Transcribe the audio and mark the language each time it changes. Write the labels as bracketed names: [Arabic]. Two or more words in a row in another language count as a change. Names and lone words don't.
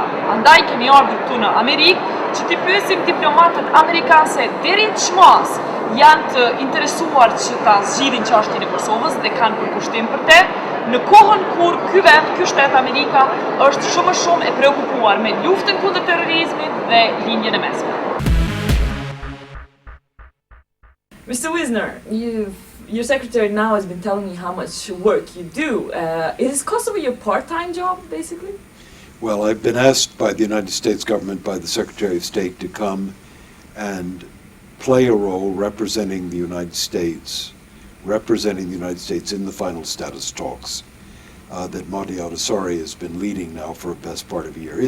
[Albanian] Andaj kemi ardhur këtu në Amerikë që t'i pyesim diplomatët amerikanë se deri në çmas janë të interesuar që ta zgjidhin çështjen e Kosovës dhe kanë përkushtim për te, në kohën kur ky vend, ky shtet Amerika, është shumë e preokupuar me luftën kundër terrorizmit dhe linjën e mesme. [English] Mr. Wisner, your secretary now has been telling me how much work you do. Is Kosovo your part-time job, basically? Well, I've been asked by the United States government, by the Secretary of State, to come and play a role representing the United States in the final status talks that Marty Ahtisaari has been leading now for the best part of a year.